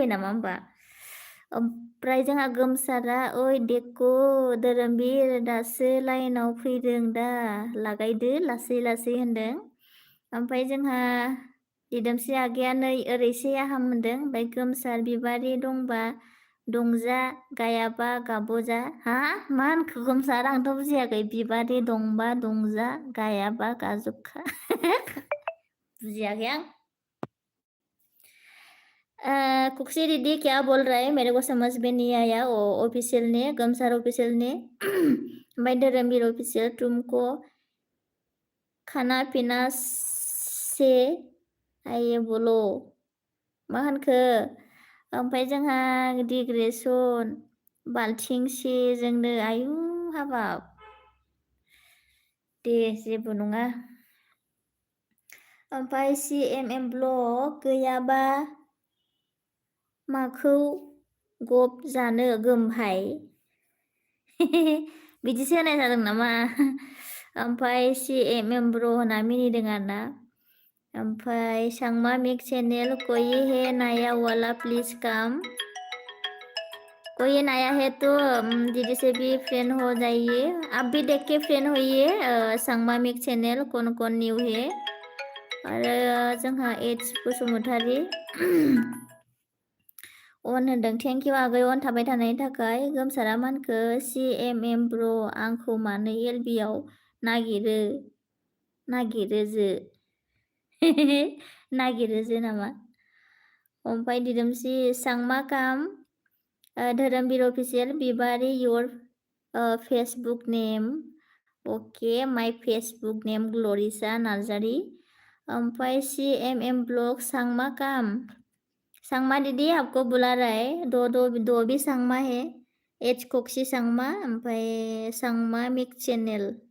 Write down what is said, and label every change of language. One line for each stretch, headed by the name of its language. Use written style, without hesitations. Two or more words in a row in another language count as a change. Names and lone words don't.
Bodo: नामा होमबा ओमफ्राय जोंहा गोमसारा ओइ देख' धोरोमवीर दासो लाइनाव फैदों दा लागायदो लासै होनदों ओमफ्राय जोंहा दिदोमस्रि आगैया नै ओरैसे आहाम होनदों ओमफ्राय गोमसार बिबारि दंबा दंजा गायाबा गाबजा हा मा होनखो गोमसार आंथ' बुजियाखै बिबारि दंबा दंजा गायाबा गाजोबखा बुजियाखै
Hindi: आं कुक्सी दीदी क्या बोल रहा है मेरे को समझ में नहीं आया वो ऑफिशियल ने गमसार ऑफिशियल ने भाई धर्मवीर ऑफिशियल तुमको खाना पीना से आइए बोलो
Bodo: मा होनखो ओमफ्राय जोंहा डिग्रेसन बाल्थिंसे जोंनो आयु हाबाब दे जेबो नङा ओमफ्राय CMM ब्लग गैयाबा माखौ गब जानो गोमहाय बिदिसो होनाय जादों नामा ओमफ्राय CMM ब्र होनना मिनिदों आरोना ओमफ्राय सांमा मिक चैनल
Hindi: कोई है नया वाला प्लीज काम कोई नया है तो दीदी से भी फ्रेंड हो जाइए आप भी देख के फ्रेंड होइए सांमा मिक चैनल कौन न्यू है
Bodo: आरो जोंहा एच बसुमतारी अन होनदों
English: thank you
Bodo: आगै अन थाबाय थानायनि थाखाय गोमसारा मानखो CMM ब्र आंखौ मानो LBआव नागिरो जो नामा ओमफ्राय दिदोमस्रि सांमा काम धोरोमवीर ऑफिशियल बिबारी
English: your Facebook name okay my Facebook name
Bodo: ग्लोरिसा नार्जारी ओमफ्राय CMM ब्लॉग सांमा काम सांमा
Hindi: दीदी आपको बुला रहा है दो भी सांमा है
Bodo: एच कोक्सी सांमा ओमफ्राय सांमा मिक चैनल